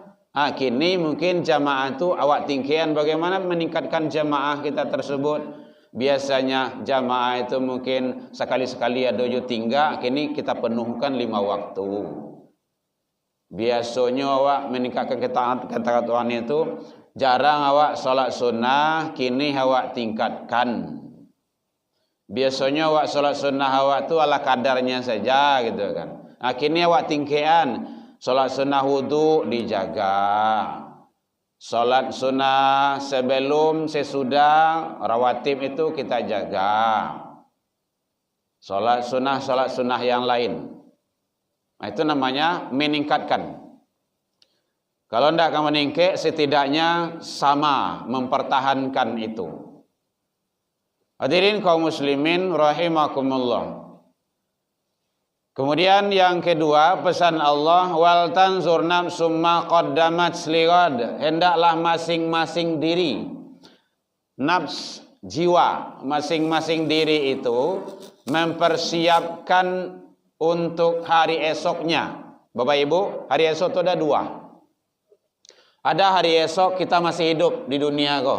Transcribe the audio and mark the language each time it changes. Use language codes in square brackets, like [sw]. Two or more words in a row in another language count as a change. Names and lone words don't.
[id] Kini mungkin jamaah tu awak tingkian, bagaimana meningkatkan jamaah kita tersebut. Biasanya jamaah itu mungkin sekali-sekali ada jo tinggal, kini kita penuhkan 5 waktu. Biasanya awak meningkatkan ketaatan itu, jarang awak salat sunnah, kini awak tingkatkan. Biasanya awak salat sunnah awak tu ala kadarnya saja gitu kan. Kini awak tingkian, salat sunnah wudu dijaga. Salat sunnah sebelum sesudah rawatib itu kita jaga. Salat sunnah yang lain. Nah, itu namanya meningkatkan. Kalau tidak akan meningkat, setidaknya sama mempertahankan itu. Hadirin kaum muslimin rahimakumullah. Kemudian yang kedua, pesan Allah, [ar] wal tanzur nafsum ma qaddamat lighad. [id] Hendaklah masing-masing diri, nafs, jiwa, masing-masing diri itu mempersiapkan untuk hari esoknya. Bapak Ibu, hari esok itu ada dua. Ada hari esok kita masih hidup di dunia kok.